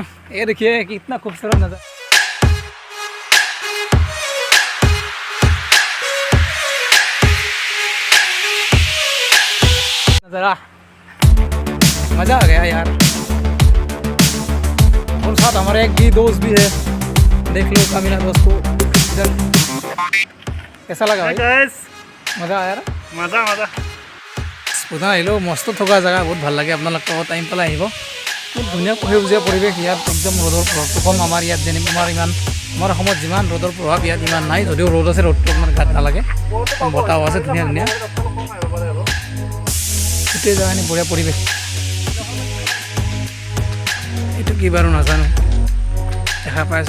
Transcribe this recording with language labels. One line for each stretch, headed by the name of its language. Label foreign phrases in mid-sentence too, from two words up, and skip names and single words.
Hindi: ये देखिए कितना खूबसूरत नज़र नज़ारा। मज़ा आ गया यार। और साथ हमारे एक भी दोस्त भी है, देख लो कामिना दोस्त को इधर। कैसा लगा भाई? मज़ा आया? मजा
Assamese: ভূটান আহিলেও মস্ত থকা জেগা, বহুত ভাল লাগে। আপোনালোকে টাইম পালে আহিব। বহুত ধুনীয়া সেউজীয়া পৰিৱেশ ইয়াত, একদম ৰ'দৰ প্ৰভাৱটো কম। আমাৰ ইয়াত আমাৰ অসমত যিমান ৰ'দৰ প্ৰভাৱ ইয়াত ইমান নাই। যদিও ৰ'দ আছে, ৰ'দটো আপোনাৰ গাত নালাগে, বতাহও আছে ধুনীয়া ধুনীয়া। গোটেই জেগাখিনি বঢ়িয়া পৰিৱেশ। এইটো কি বাৰু নাজানো, দেখা পাইছোঁ।